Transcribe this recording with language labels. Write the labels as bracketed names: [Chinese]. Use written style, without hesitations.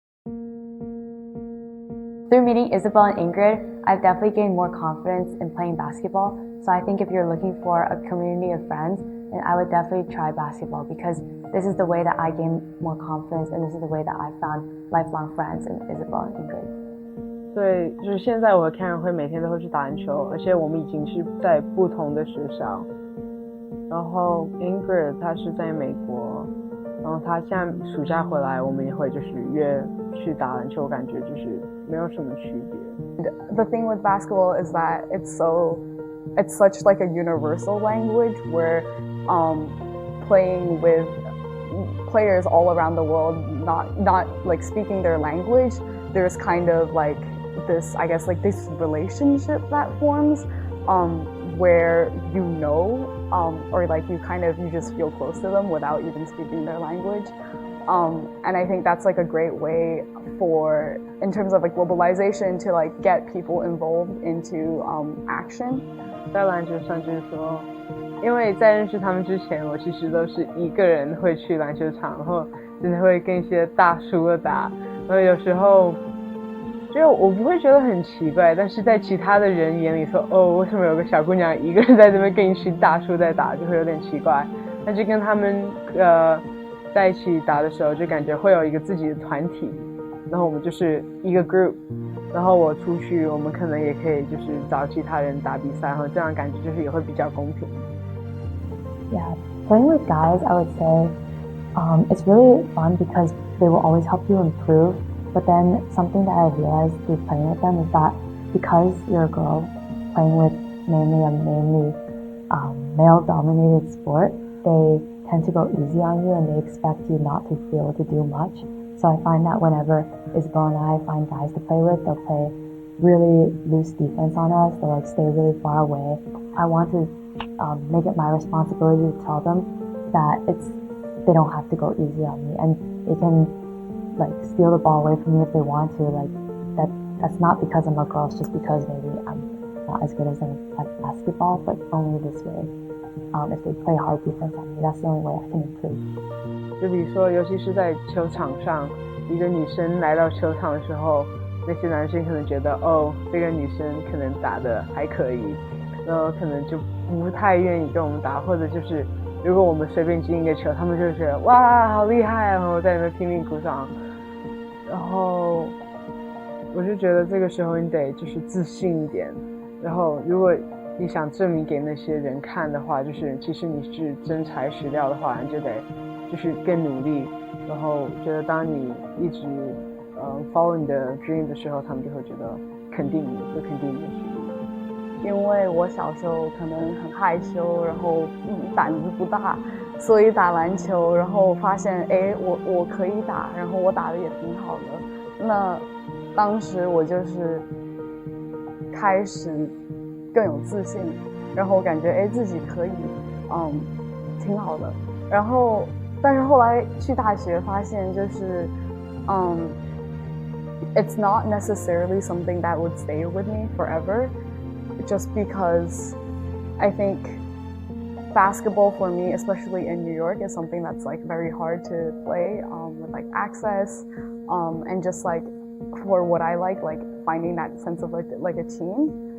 [English] Through meeting Isabelle and Ingrid, I've definitely gained more confidence in playing basketball. So I think if you're looking for a community of friends, then I would definitely try basketball because this is the way that I gain more confidence and this is the way that I found lifelong friends in Isabelle and Ingrid. [Chinese] 对，就是现在我和 Karen 会每天都会去打篮球，而且我们已经是在不同的学校。然后 Ingrid 她是在美国，然后她现在暑假回来，我们也会就是约去打篮球，感觉就是没有什么区别。 [English] The thing with basketball is that it's such like a universal language where playing with players all around the world, not like speaking their language, there's kind of like this, I guess, like this relationship that forms where you know or like you just feel close to them without even speaking their language. And I think that's like a great way for, in terms of like globalization, to like get people involved into action. [Chinese] 在篮球上就是说，因为在认识他们之前，我其实都是一个人会去篮球场，然后真的会跟一些大叔打，然后有时候就我不会觉得很奇怪，但是在其他的人眼里说，哦，为什么有个小姑娘一个人在这边跟一群大叔在打，就会有点奇怪。但是跟他们在一起打的时候，就感觉会有一个自己的团体，然后我们就是一个 group， 然后我出去，我们可能也可以就是找其他人打比赛，然后这样感觉就是也会比较公平。 [English] Yeah, playing with guys, I would say, it's really fun because they will always help you improve. But then something that I realized through playing with them is that because you're a girl playing with mainly a male-dominated sport, they tend to go easy on you and they expect you not to be able to do much. So I find that whenever Isabelle and I find guys to play with, they'll play really loose defense on us. They'll like stay really far away. I want to make it my responsibility to tell them that they don't have to go easy on me and they can like steal the ball away from me if they want to. Like that's not because I'm a girl, it's just because maybe I'm not as good as them at basketball, but only this way. If they play hard defense on me, that's the only way I can improve. [Chinese] 就比如说，尤其是在球场上，一个女生来到球场的时候，那些男生可能觉得，哦，这个女生可能打得还可以，然后可能就不太愿意跟我们打，或者就是如果我们随便进一个球，他们就觉得哇好厉害，然后在那边拼命鼓掌。然后我就觉得这个时候你得就是自信一点，然后如果你想证明给那些人看的话，就是其实你是真材实料的话，你就得就是更努力。然后觉得当你一直follow 你的 dream 的时候，他们就会觉得肯定你，会肯定你的实力。因为我小时候可能很害羞，然后胆子不大，所以打篮球，然后发现我可以打，然后我打得也挺好的。那当时我就是开始更有自信，然后感觉自己可以，挺好的。然后但是后来去大学发现就是 [English] it's not necessarily something that would stay with me forever. Just because I think basketball for me, especially in New York, is something that's like very hard to play with like access and just like for what I like finding that sense of like a team.